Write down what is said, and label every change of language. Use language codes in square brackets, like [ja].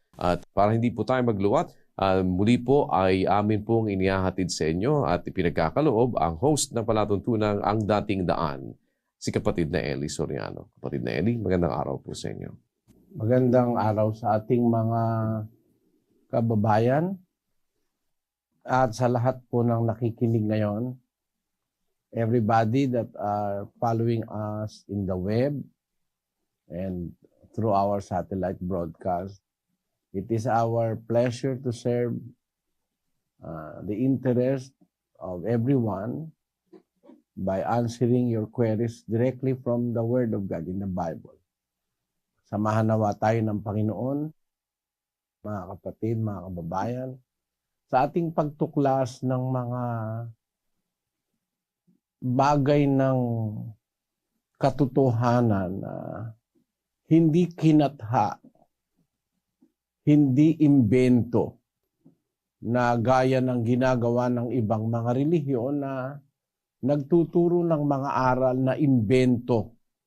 [tl] At para hindi po tayo magluwat, muli po ay amin pong inihahatid sa inyo at ipinagkakaloob ang host ng palatuntunang Ang Dating Daan, si kapatid na Eli Soriano. Kapatid na Eli, magandang araw po sa inyo. Magandang araw sa ating mga kababayan at sa lahat po ng nakikinig ngayon. [en] Everybody that are following us in the web and through our satellite broadcast. It is our pleasure to serve the interest of everyone by answering your queries directly from the Word of God in the Bible. [tl] Samahan nawa tayo ng Panginoon, mga kapatid, mga kababayan, sa ating pagtuklas ng mga bagay ng katotohanan na hindi kinatha, hindi imbento na gaya ng ginagawa ng ibang mga relihiyon na nagtuturo ng mga aral na imbento.